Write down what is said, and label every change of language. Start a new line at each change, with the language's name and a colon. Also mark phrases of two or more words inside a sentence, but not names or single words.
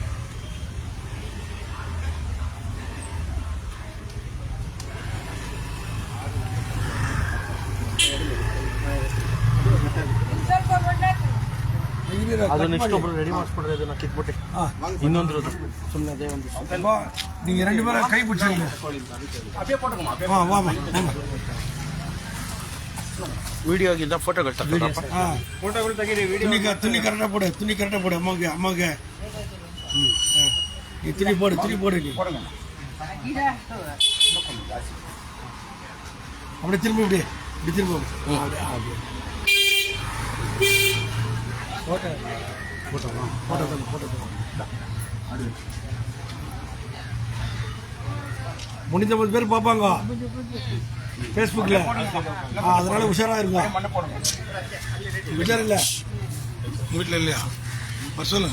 Kannada: ಅದು ನೆಕ್ಸ್ಟ್ ಒಬ್ರು ರೆಡಿ ಮಾಡಿಸ್ಬಿಡ್ರಿ. ಅದನ್ನ ಕಿತ್ಬಿಟ್ಟು ಇನ್ನೊಂದು ಸುಮ್ಮನೆ ಅದೇ ಒಂದು ನೀವು ಎರಡು ಬೇರೆ ಕೈ ಬಿಡ್ಸಿ. ವಿಡಿಯೋಗಿಂದ ಫೋಟೋಗಳು ಫೋಟೋಗಳು ತೆಗೀರಿ.
Tamil: துணி கரெக்டாக போடு அம்மாவுக்கு நீ துணி போடு நீ அப்படியே திரும்ப இப்படி திரும்ப போட்டோ முடிஞ்ச 10 பேர் பார்ப்பாங்க ஃபேஸ்புக்கில். அதனால உஷாராக இருங்க. உஷார் இல்லை வீட்டில் இல்லையா? சொல்லுங்க